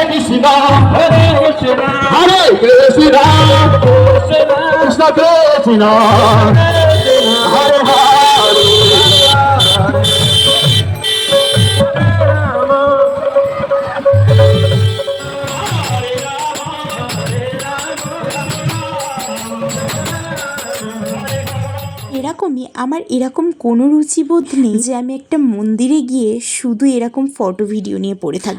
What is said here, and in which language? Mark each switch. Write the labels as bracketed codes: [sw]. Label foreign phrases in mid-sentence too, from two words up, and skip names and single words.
[sa] Krishna, Hare Krishna, Hare Krishna, Krishna Krishna, Hare Hare. [bn] এরকমই আমার এরকম কোনো রুচিবোধ নেই যে আমি একটা মন্দিরে গিয়ে শুধু এরকম ফটো ভিডিও নিয়ে পড়ে থাকবো।